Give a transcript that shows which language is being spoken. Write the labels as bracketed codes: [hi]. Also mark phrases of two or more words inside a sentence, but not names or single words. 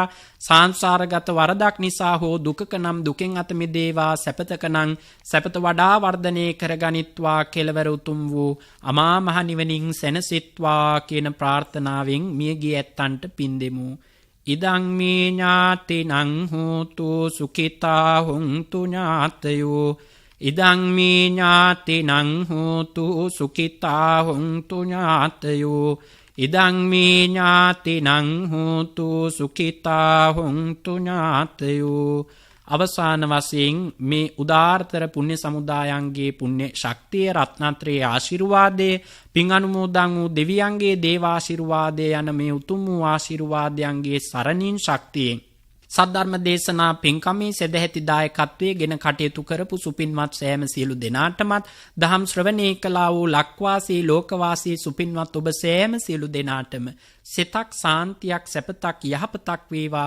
[si] සංසාරගත වරදක් නිසා හෝ දුකක නම් දුකෙන් අත මිදේවා, සැපතක නම් සැපත වඩා වර්ධනය කරගනිත්වා, කෙලවර උතුම් වූ අමා මහ නිවනින් සැනසෙත්වා කියන ප්‍රාර්ථනාවෙන් මියගිය ඇත්තන්ට පින් දෙමු. [pi] ඉදං මේ ඥාතිනං හෝතු සුඛිතා හොන්තු ඥාතයෝ. ඉදං මේ ඥාතිනං හෝතු සුඛිතා හොන්තු ඥාතයෝ. ඉදං මේ ඥාතිනං හෝතු සුඛිතා හොන්තු ඥාතයෝ. [si] අවසාන වශයෙන් මේ උදාාරතර පුණ්‍ය සමුදායන්ගේ පුණ්‍ය ශක්තිය රත්නත්‍රයේ ආශිර්වාදය, පින් අනුමෝදන් වූ දෙවියන්ගේ දේවාශිර්වාදය යන මේ උතුම් වූ ආශිර්වාදයන්ගේ සරණින් ශක්තියෙන් සද්ධර්ම දේශනා පින්කමේ සදැහැති දායකත්වයේ ගෙන කටයුතු කරපු සුපින්වත් සෑම සියලු දෙනාටමත් දහම් ශ්‍රවණය කළා වූ ලක්වාසී ලෝකවාසී සුපින්වත් ඔබ සෑම සියලු දෙනාටම සිතක් සාන්තියක් සැපතක් යහපතක් වේවා.